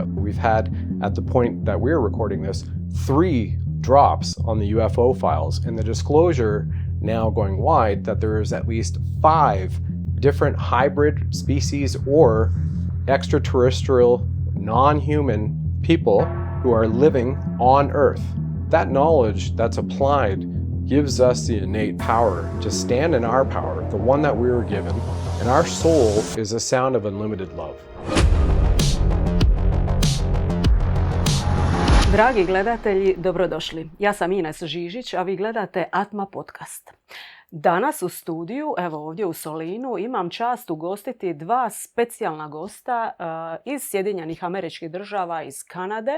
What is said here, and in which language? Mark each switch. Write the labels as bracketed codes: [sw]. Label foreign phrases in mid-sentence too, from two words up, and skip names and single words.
[en] We've had, at the point that we're recording this, 3 drops on the UFO files, and the disclosure now going wide that there is at least 5 different hybrid species or extraterrestrial, non-human people who are living on Earth. That knowledge that's applied gives us the innate power to stand in our power, the one that we were given, and our soul is a sound of unlimited love. [hr] Dragi gledatelji, dobrodošli. Ja sam Ines Žižić, a vi gledate ATMA Podcast. Danas u studiju, evo ovdje u Solinu, imam čast ugostiti 2 specijalna gosta iz Sjedinjenih Američkih Država, iz Kanade.